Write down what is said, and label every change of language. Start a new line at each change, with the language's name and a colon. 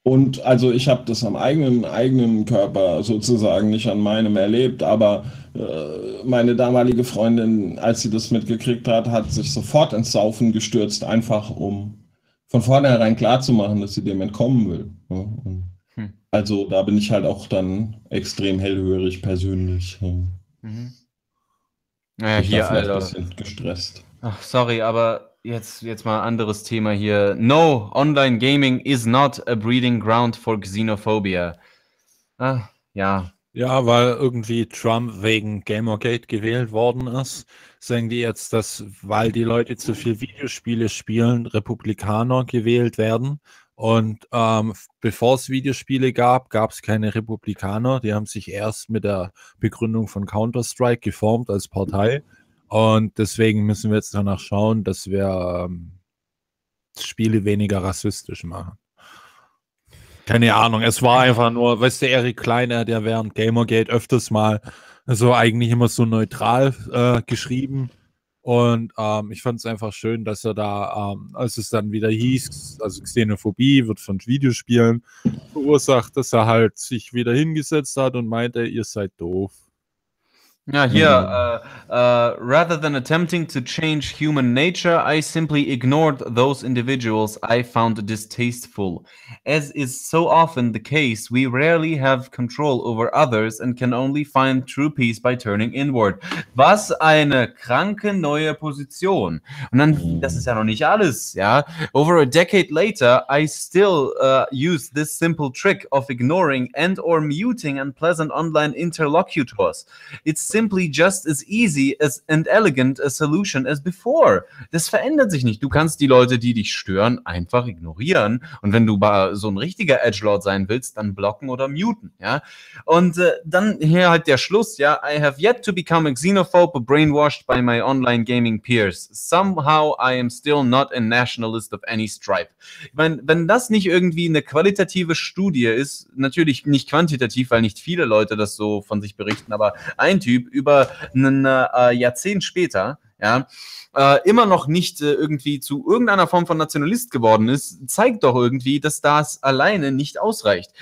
German: Und also ich habe das am eigenen Körper sozusagen, nicht an meinem erlebt, aber meine damalige Freundin, als sie das mitgekriegt hat, hat sich sofort ins Saufen gestürzt, einfach um von vornherein klarzumachen, dass sie dem entkommen will. Ja? Also da bin ich halt auch dann extrem hellhörig persönlich. Mhm. Naja, hier, Alter. Ich bin ein bisschen gestresst. Ach, sorry, aber jetzt mal anderes Thema hier.
English: No, online gaming is not a breeding ground for Xenophobia.
German: Ah, ja. Ja, weil irgendwie Trump wegen Gamergate gewählt worden ist, sagen die jetzt, dass, weil die Leute zu viel Videospiele spielen, Republikaner gewählt werden. Und bevor es Videospiele gab, gab es keine Republikaner. Die haben sich erst mit der Begründung von Counter-Strike geformt als Partei. Und deswegen müssen wir jetzt danach schauen, dass wir Spiele weniger rassistisch machen. Keine Ahnung, es war einfach nur, weißt du, Erik Kleiner, der während Gamergate öfters mal so eigentlich immer so neutral geschrieben. Und ich fand es einfach schön, dass er da, als es dann wieder hieß, also Xenophobie wird von Videospielen verursacht, dass er halt sich wieder hingesetzt hat und meinte, ihr seid doof.
English: Ja, hier, rather than attempting to change human nature, I simply ignored those individuals I found distasteful. As is so often the case, we rarely have control over others and can only find true peace by turning inward.
German: Was eine kranke neue Position. Und dann, das ist ja noch nicht alles, ja.
English: Over a decade later, I still use this simple trick of ignoring and or muting unpleasant online interlocutors. It's simply just as easy as and elegant a solution as before.
German: Das verändert sich nicht. Du kannst die Leute, die dich stören, einfach ignorieren. Und wenn du so ein richtiger Edgelord sein willst, dann blocken oder muten, ja. Und dann hier halt der Schluss, ja.
English: I have yet to become a xenophobe brainwashed by my online gaming peers. Somehow I am still not a nationalist of any stripe.
German: Ich meine, wenn das nicht irgendwie eine qualitative Studie ist, natürlich nicht quantitativ, weil nicht viele Leute das so von sich berichten, aber ein Typ über ein Jahrzehnt später, ja, immer noch nicht irgendwie zu irgendeiner Form von Nationalist geworden ist, zeigt doch irgendwie, dass das alleine nicht ausreicht.